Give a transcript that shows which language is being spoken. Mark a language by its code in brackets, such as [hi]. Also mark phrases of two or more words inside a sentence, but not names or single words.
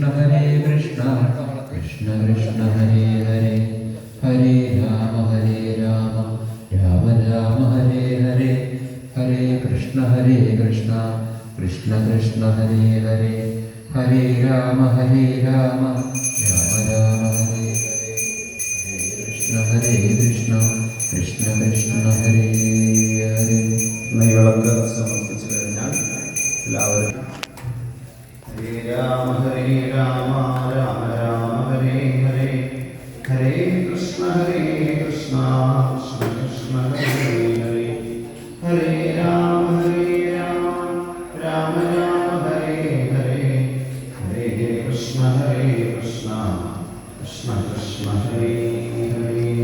[sa] കൃഷ്ണ കൃഷ്ണ ഹരേ ഹരേ ഹരേ രാമ രാമ രാമ ഹരേ ഹരേ ഹരേ കൃഷ്ണ കൃഷ്ണ കൃഷ്ണ ഹരേ ഹരേ ഹരേ രാമ രാമ രാമ ഹരേ ഹരേ ഹരേ കൃഷ്ണ കൃഷ്ണ ഹരേ ഹരേ. [ml] നെയ്വിളക്ക് സമർപ്പിച്ചു കഴിഞ്ഞാൽ എല്ലാവരും [sa] ഹരേ രാമ രാമ രാമ ഹരേ ഹരേ ഹരേ കൃഷ്ണ കൃഷ്ണ കൃഷ്ണ ഹരേ ഹരേ ഹരേ രാമ രാമ ഹരേ ഹരേ ഹരേ കൃഷ്ണ കൃഷ്ണ കൃഷ്ണ ഹരേ ഹരേ.